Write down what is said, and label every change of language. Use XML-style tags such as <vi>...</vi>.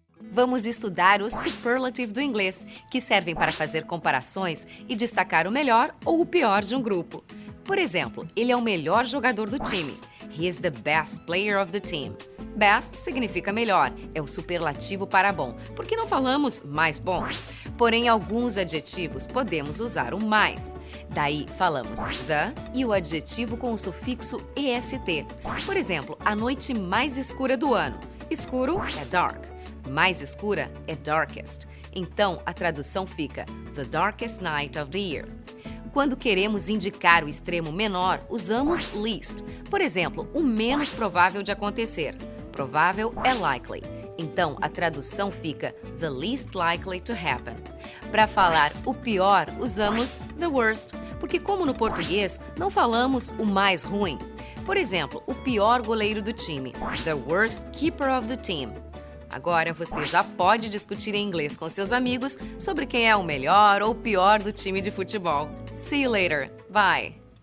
<pt>Vamos estudar os superlative do inglês, que servem para fazer comparações e destacar o melhor ou o pior de um grupo. Por exemplo, ele é o melhor jogador do time.</pt> <en>He is the best player of the team.</en> <pt>Best significa melhor, é o superlativo para bom. Por que não falamos mais bom? Porém, alguns adjetivos podemos usar o mais. Daí, falamos the e o adjetivo com o sufixo est. Por exemplo, a noite mais escura do ano. Escuro é dark. Mais escura é darkest. Então, a tradução fica</pt> <en>the darkest night of the year.</en> <pt>Quando queremos indicar o extremo menor, usamos least. Por exemplo, o menos provável de acontecer. Provável é likely. Então, a tradução fica</pt> <en>the least likely to happen.</en> <pt>Para falar o pior, usamos</pt> <en>the worst,</en> <pt>porque como no português, não falamos o mais ruim. Por exemplo, o pior goleiro do time.</pt> <en>The worst keeper of the team.</en> <pt>Agora você já pode discutir em inglês com seus amigos sobre quem é o melhor ou pior do time de futebol.</pt> <en>See you later. Bye!</en>